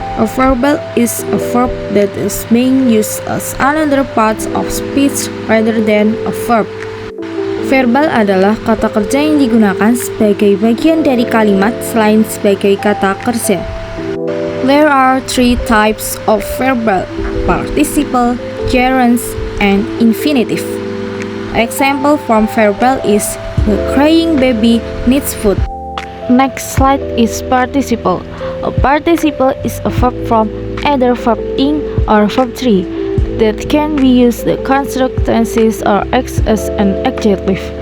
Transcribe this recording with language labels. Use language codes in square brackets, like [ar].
[en] A verbal is a verb that is being used as another part of speech rather than a verb. [id] Verbal adalah kata kerja yang digunakan sebagai bagian dari kalimat selain sebagai kata kerja. [en] There are three types of verbal: participle, gerunds, and infinitive. Example from verbal is the crying baby needs food. Next slide is participle. A participle is a verb from either verb ing or verb 3 that can be used to construct tenses or act as an adjective.